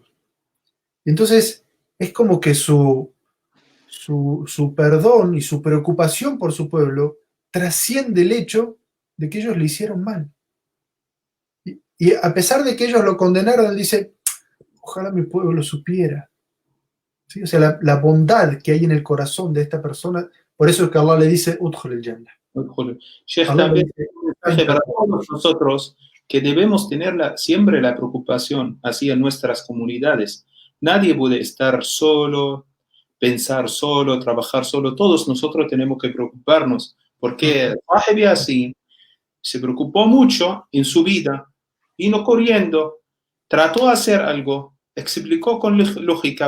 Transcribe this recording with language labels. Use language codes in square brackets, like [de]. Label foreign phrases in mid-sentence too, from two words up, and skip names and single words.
[es] Entonces, es como que su perdón y su preocupación por su pueblo trasciende el hecho de que ellos le hicieron mal. Y a pesar de que ellos lo condenaron, él dice, ojalá mi pueblo supiera. ¿Sí? O sea, la bondad que hay en el corazón de esta persona, por eso es que Allah le dice, [ar] ادخل الجنة. [es] Sheikh, también un mensaje para todos nosotros que debemos tener siempre la preocupación así en nuestras comunidades. Nadie puede estar solo, pensar solo, trabajar solo. Todos nosotros tenemos que preocuparnos, porque Rahebi así se preocupó mucho en su vida, vino corriendo, trató de hacer algo, explicó con lógica.